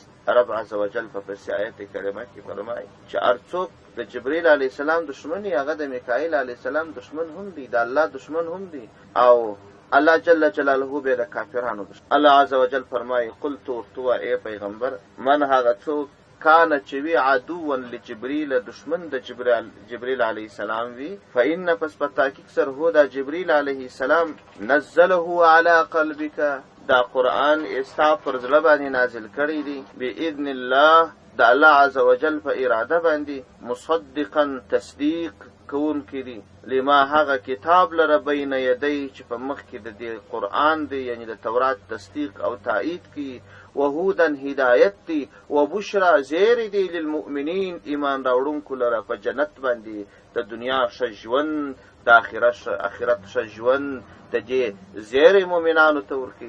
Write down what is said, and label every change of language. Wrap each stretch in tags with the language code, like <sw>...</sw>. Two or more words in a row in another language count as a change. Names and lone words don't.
<ps>رب عز وجل په پسې آیت کریمه کې فرمایي چې هر څوک د جبرئیل علیه السلام دشمن یې هغه د میکائیل علیه السلام دشمن هم دی، د الله دشمن هم دی. او الله جل جلاله به د کافرانو دشمن. الله عز وجل فرمایي قلت ورته ای پیغمبر من هغه څوک کان چې وی</ps> <ar>عدوا لجبريل</ar> <ps>دشمن د جبريل عليه السلام وی فإن پس په تحقیق سره هو د جبريل عليه السلام</ps> <ar>نزله على قلبك</ar> <ps>دا قرآن استا پر زړه باندې نازل کړی دی باذن الله د الله عز وجل په اراده باندې مصدقا تصدیق کون کړي لما هغه کتاب لره</ps> <ar>بین یدی</ar> <ps>چې په مخ کې د دې قرآن دی یعنی د تورات تصدیق او تایید کی وهودا هدایت دی وبشرا زیر دی للمؤمنین ایمان راوړونکو لره په جنت باندې د دنیا شجون د آخرت شجون د دې زیر مؤمنانو ته ورکی.</ps>